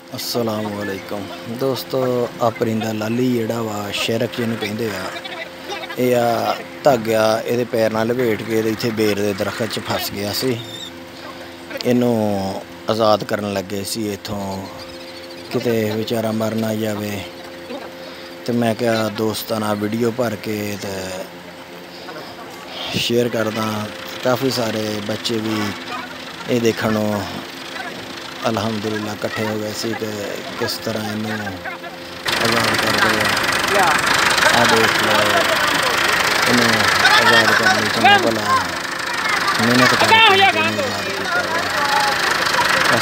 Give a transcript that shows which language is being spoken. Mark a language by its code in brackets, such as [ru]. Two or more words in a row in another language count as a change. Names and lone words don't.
[pa] ਅੱਸਲਾਮੁਅਲੈਕੁਮ ਦੋਸਤੋ, ਆ ਪਰਿੰਦਾ ਲਾਲੀ ਜਿਹੜਾ ਵਾ ਸ਼ੇਰਕ ਜਿਹਨੂੰ ਕਹਿੰਦੇ ਆ, ਇਹ ਆ ਧਾਗਾ ਇਹਦੇ ਪੈਰ ਨਾਲ ਲਪੇਟ ਕੇ ਇਹਦੇ ਇੱਥੇ ਬੇਰ ਦੇ ਦਰਖਤ 'ਚ ਫਸ ਗਿਆ ਸੀ। ਇਹਨੂੰ ਆਜ਼ਾਦ ਕਰਨ ਲੱਗੇ ਸੀ ਇੱਥੋਂ, ਕਿਤੇ ਵਿਚਾਰਾ ਮਰ ਨਾ ਜਾਵੇ। ਤੇ ਮੈਂ ਕਿਹਾ ਦੋਸਤਾਂ ਨਾਲ ਵੀਡੀਓ ਭਰ ਕੇ ਤੇ ਸ਼ੇਅਰ ਕਰਦਾ। ਕਾਫ਼ੀ ਸਾਰੇ ਬੱਚੇ ਭੀ ਯੇ ਦੇਖਣ ਅਲਹਮਦੁਲਿੱਲਾਹ ਇਕੱਠੇ ਹੋ ਗਏ ਸੀ ਕਿ ਕਿਸ ਤਰ੍ਹਾਂ ਇਨ੍ਹੂੰ ਆਜ਼ਾਦ ਕਰ ਦੀਆ। ਆ ਦੇਖ ਲੋ, ਇਨ੍ਹੂੰ ਆਜ਼ਾਦ ਕਰਨੇ ਚੰਗਾ ਭਲਾ ਮਿਹਨਤ ਕਰਕੇ ਆਜ਼ਾਦ ਕੀਆ।